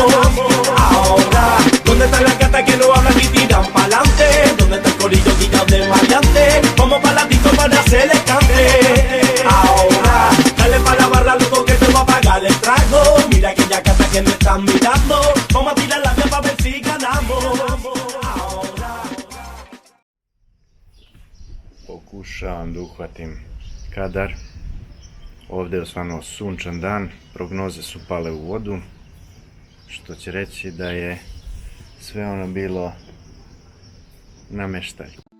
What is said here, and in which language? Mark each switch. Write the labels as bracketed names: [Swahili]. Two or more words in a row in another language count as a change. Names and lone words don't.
[Spanish] Ahora, ¿dónde está la gata que no hablan y tiran pa'lante? ¿Dónde está el corillo guillado de maleante? Vamos pa' la disco para hacer el cante. Ahora, dale pa' la barra, loco, que te va a pagar el trago. Mira aquella gata que me están mirando. Vamos a tirar la vía pa' ver si ganamos. Ahora. [Serbian] Pokušavam da uhvatim kadar. Ovdje je osvano sunčan dan, prognoze su pale u vodu, što će reći da je sve ono bilo nameštaj.